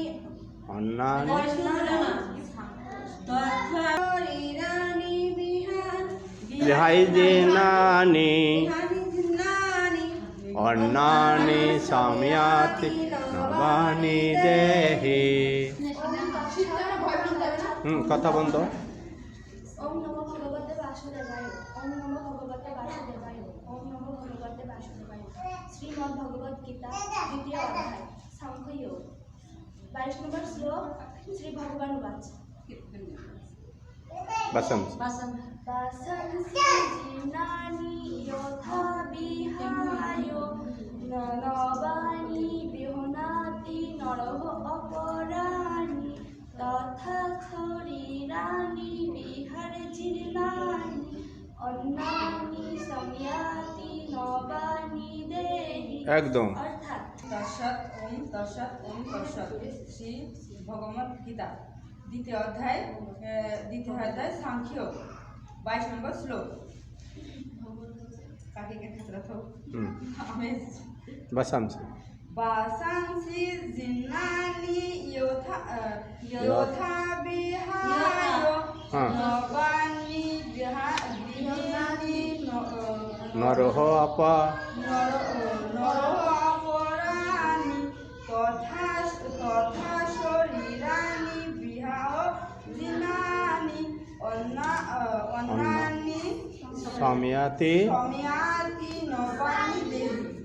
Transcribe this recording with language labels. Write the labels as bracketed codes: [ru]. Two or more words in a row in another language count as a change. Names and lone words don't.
[sa] অন্নানি বিহায় জিন্নানি অন্নানি সময়াতি নবানি দেহি। [bn] কথা বন্ধ। [sa] ওম নমো ভগবতে বাসুদেবায় ওম নমো ভগবতে বাসুদেবায় ওম নমো ভগবতে বাসুদেবায়। [bn] শ্রীমদ্ ভগবদ গীতা দ্বিতীয় অধ্যায় সাংখ্যযোগ 22 নম্বর শ্লোক। [sa] শ্রী ভগবান উবাচ বাসাংসি জিন্নানি যথা বিহায় নবানি গৃহন্নাতি নরহ অপরাণি তথা শরীরানি বিহায় জীর্ণানি অন্নানি সময়াতি [bn] একদম। অর্থাৎ [sa] তৎসৎ ওম তৎসৎ ওম তৎসৎ। [bn] শ্রী ভগবত গীতা দ্বিতীয় অধ্যায় সাংখ্য 22 নম্বর শ্লোক। কাকে কে খাতরা থো আমি [sa] বাসামসি বাসাংসি জিন্নানি যোথা বিহায় [bn] হ্যাঁ। [sa] নবানি বিহানি নরহ আপা নরপরাণি তথা শরীরাণি বিহায় জিনানি অন্নানি সামিয়াতি সময়াতি নবানি দেবী।